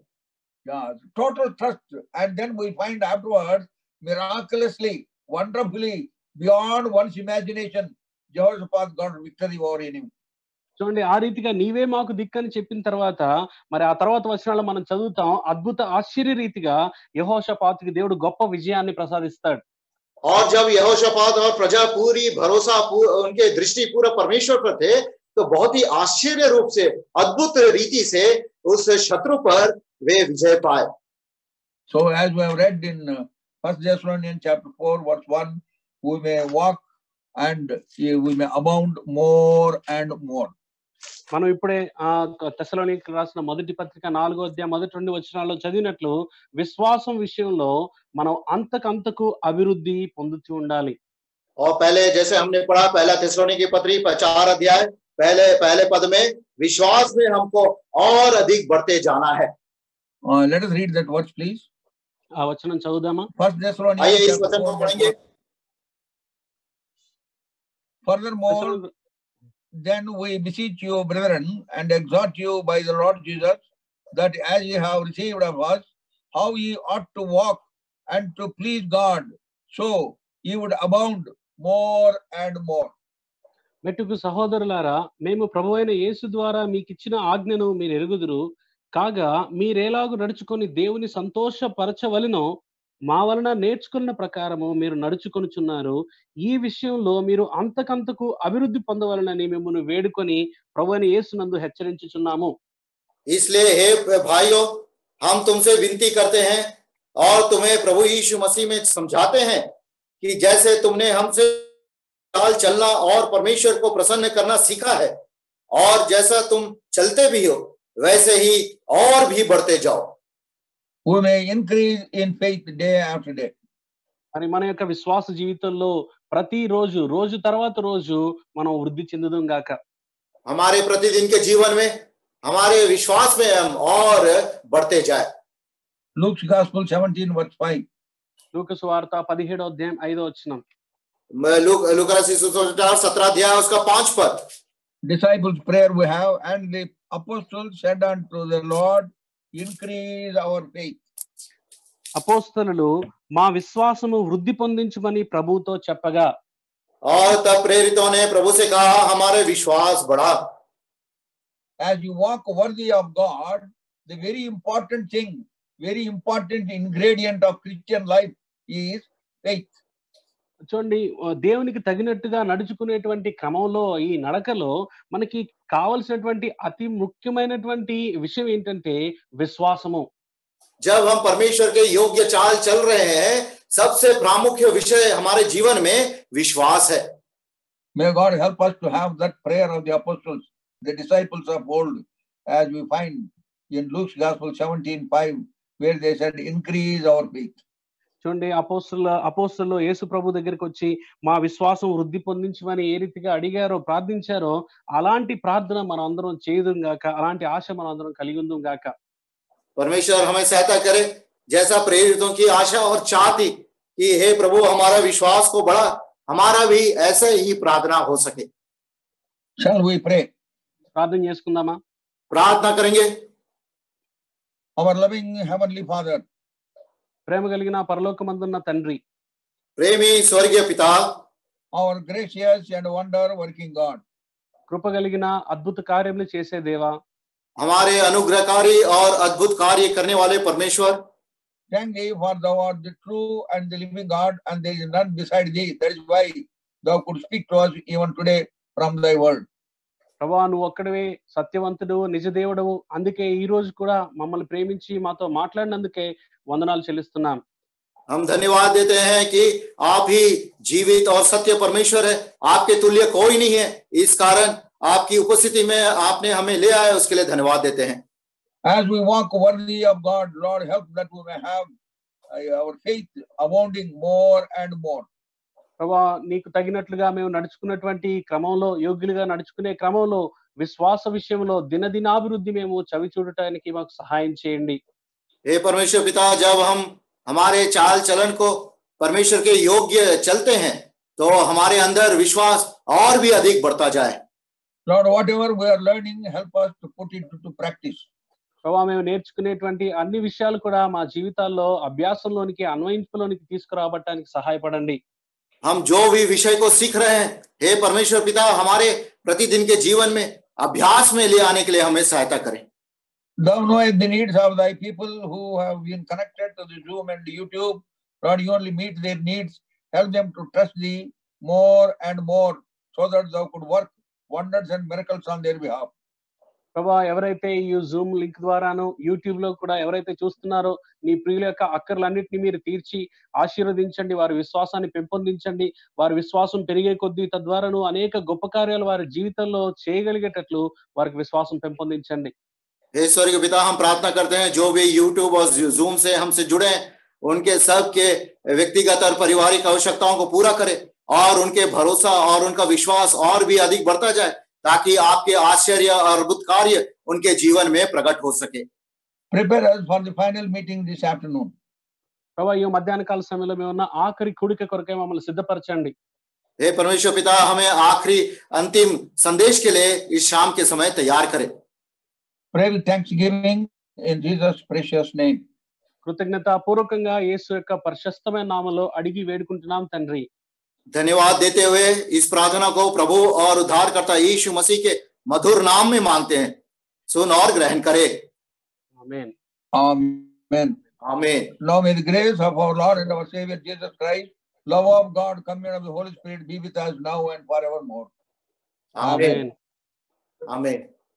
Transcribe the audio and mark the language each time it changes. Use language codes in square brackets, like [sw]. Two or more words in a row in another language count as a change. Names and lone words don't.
[en] Total trust, and then we find afterwards miraculously, wonderfully, beyond one's imagination, Jehoshaphat got victory over enemy. [te] చూడండి, ఆ రీతిగా నీవే మాకు దిక్కని చెప్పిన తర్వాత మరి ఆ తర్వాత వచనాల్లో మనం చదువుతాం, అద్భుత ఆశ్చర్య రీతిగా యెహోషాపాతుకి దేవుడు గొప్ప విజయాన్ని ప్రసాదిస్తాడు. [hi] और जब यहोशापात और प्रजा पूरी भरोसा उनके दृष्टि पूरा परमेश्वर पर थे, तो बहुत ही आश्चर्य रूप से, अद्भुत रीति से उस शत्रु पर वे विजय पाए. [en] So as we have read in 1 Thessalonians chapter 4 verse 1, we may walk and we may abound more and more. [te] మనం ఇప్పుడే తెస్సలోనికీయులకు రాసిన మొదటి పత్రిక 4వ అధ్యాయం మొదటి 2 వచనాల్లో చదివినట్లు విశ్వాసం విషయంలో మనం అంతకంతకు అభివృద్ధి పొందుతూ ఉండాలి. [hi] और पहले जैसे हमने पढ़ा, पहला [te] తెస్సలోనికీ పత్రిక [hi] 4 अध्याय पहले पद में विश्वास में हमको और अधिक बढ़ते जाना है. [en] Let us read that verse please. [te] ఆ వచనం చదువుదామా? [en] 1 Thessalonians chapter 4 verse 1. Furthermore, then we beseech you, brethren, and exhort you by the Lord Jesus, that as ye have received of us, how ye ought to walk and to please God, so ye would abound more and more. [te] మెట్టుకు సహోదరులారా, మేము ప్రభువైన యేసు ద్వారా మీకిచ్చిన ఆజ్ఞను మీరు ఎరుగుదురు కాగా, మీరేలాగు నడుచుకొని దేవుని సంతోషపరచవలెనో మా వలన నేర్చుకున్న ప్రకారము మీరు నడుచుకొనుచున్నారు. ఈ విషయంలో మీరు అంతకంతకు అభివృద్ధి పొందవలనని మిమ్మల్ని వేడుకొని ప్రభువైన యేసునందు హెచ్చరించుచున్నాము. [hi] इसलिए हे भाइयों, हम तुमसे विनती करते हैं और तुम्हें प्रभु यीशु मसीह में समझाते हैं कि जैसे तुमने हमसे चाल चलना और परमेश्वर को प्रसन्न करना सीखा है, और जैसा तुम चलते भी हो वैसे ही और भी बढ़ते जाओ. [en] We may increase in faith day after day. [te] అని మన యొక్క విశ్వాస జీవితంలో ప్రతి రోజు రోజు తర్వాత రోజు మనం వృద్ధి చెందుదాం గాక. [hi] हमारे प्रतिदिन के जीवन में हमारे विश्वास में हम और बढ़ते जाए. [en] Luke's Gospel 17 verse 5. [te] లూకా సువార్త 17వ అధ్యాయం 5వ వచనం. [hi] लूका रचित सुसमाचार 17 अध्याय उसका 5 पद। [en] Disciples' prayer we have, and the apostles said unto the Lord, increase our faith. [te] అపోస్తలులు మా విశ్వాసము వృద్ధి పొందించుమని ప్రభువుతో చెప్పగా, [hi] और तब प्रेरितों ने प्रभु से कहा, हमारे विश्वास बढ़ा। [en] As you walk worthy of God, the very important thing, very important ingredient of Christian life is faith. [te] చూడండి, దేవునికి తగినట్టుగా నడుచుకునేటువంటి క్రమంలో ఈ నడకలో మనకి కావలసినటువంటి అతి ముఖ్యమైనటువంటి విషయం ఏంటంటే విశ్వాసము. [hi] जब हम परमेश्वर के योग्य चाल चल रहे हैं, सबसे प्रामुख्य विषय हमारे जीवन में विश्वास है। [en] May God help us to have that prayer of the apostles, the disciples of old, as we find in Luke's Gospel 17:5, where they said, increase our faith. [te] చూడండి, అపోస్తలులు యేసు ప్రభు దగ్గరికి వచ్చి మా విశ్వాసం వృద్ధి పొందించమని ఏ రీతిగా అడిగారో, ప్రార్థించారో, అలాంటి ప్రార్థన మనం అందరం చేయదుం గాక, అలాంటి ఆశ మనం అందరం కలిగి ఉందుం గాక. [hi] परमेश्वर हमें सहायता करे, जैसा प्रेरितों की आशा और चाह थी कि हे प्रभु हमारा विश्वास को बढ़ा, हमारा भी ऐसे ही प्रार्थना हो सके। [en] Shall we pray? [te] ప్రార్థన చేసుకుందామా? [hi] प्रार्थना करेंगे। [en] Our loving Heavenly Father, [te] ప్రేమ కలిగిన పరలోకమందున్న తండ్రి, [hi] प्रेमी स्वर्गीय पिता, [en] our gracious and wonder working God, [te] కృప కలిగిన అద్భుత కార్యములు చేసే దేవా, [hi] हमारे अनुग्रहकारी और अद्भुत कार्य करने वाले परमेश्वर, [en] thank thee for thou art the true and the living God, and there is none beside thee. That is why thou could speak to us even today from thy word. [te] ప్రభువా, నువ్వు ఒక్కడివే సత్యవంతుడు, నిజదేవుడవు. అందుకే ఈ రోజు కూడా మమ్మల్ని ప్రేమించి మాతో మాట్లాడినందుకే వందనాలు చెల్లిస్తున్నాం. [hi] हम धन्यवाद देते हैं कि आप ही जीवित और सत्य परमेश्वर है, आपके तुल्य कोई नहीं है। इस कारण आपकी उपस्थिति में आपने हमें ले आए, उसके लिए धन्यवाद देते हैं। [en] As we walk worthy of God, Lord, help that we may have our faith abounding more and more. [te] ప్రభువా, నీకు తగినట్లుగా మేము నడుచుకున్నటువంటి క్రమంలో, యోగ్యులుగా నడుచుకునే క్రమంలో, విశ్వాస విషయంలో దినదినాభివృద్ధి మేము చవి చూడటానికి మాకు సహాయం చేయండి. [hi] हे परमेश्वर पिता, जब हम हमारे चाल चलन को परमेश्वर के योग्य चलते हैं, तो हमारे अंदर विश्वास और भी अधिक बढ़ता जाए। [en] Lord, whatever we are learning, help us to put it to practice. [te] ప్రభువా, మేము నేర్చుకునేటువంటి అన్ని విషయాలు కూడా మా జీవితాల్లో అభ్యాసంలోనికి, అన్వయింపులోనికి తీసుకురావడానికి సహాయపడండి. [hi] हम जो भी विषय को सीख रहे हैं, हे परमेश्वर पिता, हमारे प्रतिदिन के जीवन में अभ्यास में ले आने के लिए हमें सहायता करें। [en] Thou knowest the needs of thy people who have been connected to the Zoom and YouTube. Lord, you only meet their needs. Help them to trust thee more and more, so that thou could work wonders and miracles on their behalf. [te] ప్రభువా, ఎవరైతే ఈ జూమ్ లింక్ ద్వారాను, యూట్యూబ్ లో కూడా ఎవరైతే చూస్తున్నారో, నీ ప్రియుల యొక్క అక్కర్లన్నింటినీ మీరు తీర్చి ఆశీర్వదించండి, వారి విశ్వాసాన్ని పెంపొందించండి. వారి విశ్వాసం పెరిగే కొద్దీ తద్వారాను అనేక గొప్ప కార్యాలు వారి జీవితంలో చేయగలిగేటట్లు వారికి విశ్వాసం పెంపొందించండి. [hi] हे स्वर्गीय पिता, हम प्रार्थना करते हैं जो भी यूट्यूब और जूम से हमसे जुड़े हैं, उनके सब के व्यक्तिगत और पारिवारिक आवश्यकताओं को पूरा करे, और उनके भरोसा और उनका विश्वास और भी अधिक बढ़ता जाए, ताकि आपके आश्चर्य और अद्भुत कार्य उनके जीवन में प्रकट हो सके। [en] Prepare us for the final meeting this afternoon. [te] ప్రభువా, ఈ మధ్యాహ్న కాల సమయంలో మేము ఉన్న ఆఖరి కూడిక కొరకే మమ్మల్ని సిద్ధపరచండి. [hi] हे परमेश्वर पिता, हमें आखिरी अंतिम संदेश के लिए इस शाम के समय तैयार करें। [en] Pray with thanksgiving in Jesus' precious name. [te] కృతజ్ఞత పూర్వకంగా యేసు యొక్క పరిశుద్ధమైన నామములో అడిగి వేడుకుంటున్నాం తండ్రి. [hi] धन्यवाद देते हुए इस प्रार्थना को प्रभु और उद्धारकर्ता यीशु मसीह के मधुर नाम में मांगते हैं। सुन और ग्रहण करें। [te] ఆమేన్. [en] Amen. [hi] आमीन। [en] Now may the grace of our Lord and our Savior Jesus Christ, love of God, communion of the Holy Spirit be with us now and forevermore. [hi] आमीन। आमीन।